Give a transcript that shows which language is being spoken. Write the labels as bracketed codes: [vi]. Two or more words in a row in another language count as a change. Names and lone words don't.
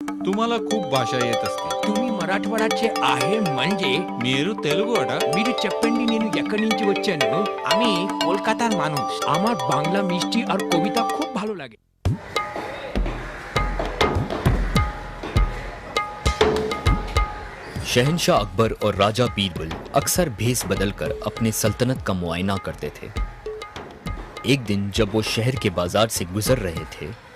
[mr] तुम्हाला खूप भाषा येत असतील. तुम्ही मराठवाड्याचे आहे म्हणजे [te] మీరు తెలుగు అట. మీరు చెప్పండి నేను ఎక్కడి నుంచి వచ్చాను [bn] আমি কলকাতার মানুষ আমার বাংলা মিষ্টি আর কবিতা খুব ভালো লাগে [hi] शहंशाह अकबर और राजा बीरबल अक्सर भेस बदलकर अपने सल्तनत का मुआयना करते थे। एक दिन जब वो शहर के बाजार से गुजर रहे थे,